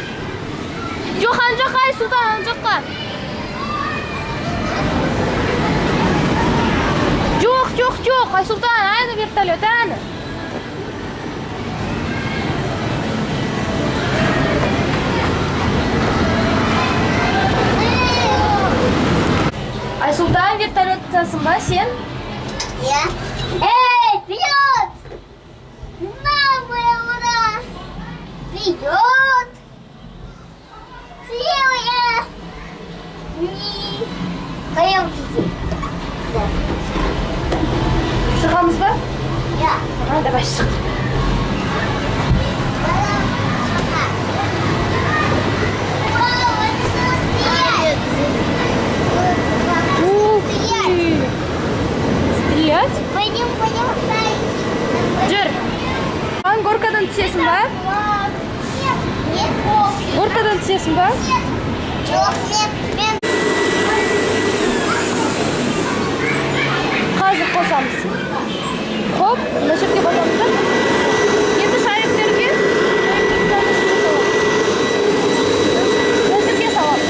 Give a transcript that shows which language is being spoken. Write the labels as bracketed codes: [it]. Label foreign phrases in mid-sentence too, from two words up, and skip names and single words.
[kk] Жоқ, ана жаққа, Айсұлтан, ана жаққа. Жоқ, Айсұлтан, ана вертолет, ана. Айсұлтан, вертолеттасың ба сен? [ru] Я. Эй, вперед! Новая ура! Вперед! Левая! Пойдемте. [kk] Шығамыз ба? Я. Давай, шық. Вау, [ru] это что стоять? Ух ты. Стрелять? Пойдем. [kk] Жүр. Ан горкадан түсесің ба? [ru] Нет. [kk] Горкадан түсесің ба? Жоқ, мен. Қазір қосамыз. Хоп, мына жерге қосамыз да. Енді шайықтерге мына жерге саламыз.